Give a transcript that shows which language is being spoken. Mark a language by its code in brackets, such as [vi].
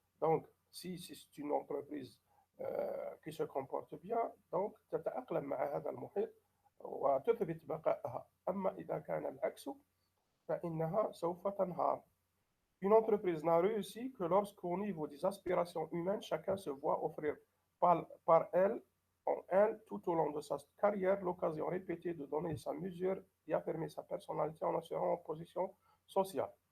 [fr] Donc, si c'est une entreprise qui se comporte bien, donc [ar] تتأقلم مع هذا المحيط وتثبت بقائها. أما إذا كان العكس فإنها سوف تنهار. [fr] Une entreprise n'a réussi que lorsqu'au niveau des aspirations humaines, chacun se voit offrir par elle, en elle, tout au long de sa carrière, l'occasion répétée de donner sa mesure et affirmer sa personnalité en assurant une position sociale.